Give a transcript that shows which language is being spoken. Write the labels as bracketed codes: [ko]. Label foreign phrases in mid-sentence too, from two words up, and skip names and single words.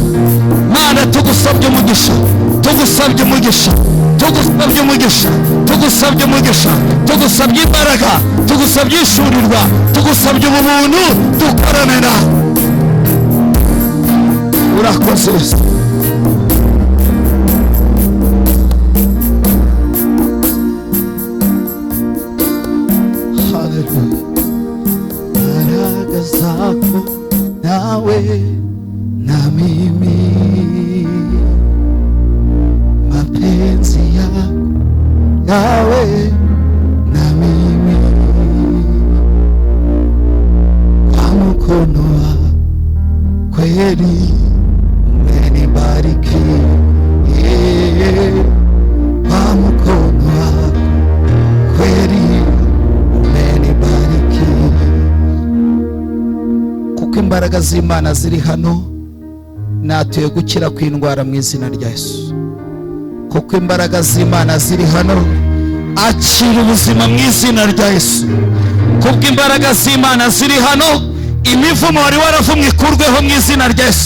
[rw] Mana tugusabye umugisha, tugusabye umugisha, tugusabye umugisha, tugusabye umugisha, tugusabye imbaraga, tugusabye ishurirwa, tugusabye ubuntu, dukorane nawe. Urakoze Yesu. Haleluya. [sw] Baraka zako nawe na mimi, mapenzi yako yawe na mimi, kwa mkono wako kweli umenibariki, kwa mkono wako kweli umenibariki. [rw] Kuko imbaraga z'Imana ziri hano, natuye gukira kw'indwara mu izina rya Yesu. Kuko imbaraga z'Imana ziri hano, akira ubuzima mu izina rya Yesu. Kuko imbaraga z'Imana ziri hano, imivumo wari waravumwe ikurweho mu izina rya Yesu.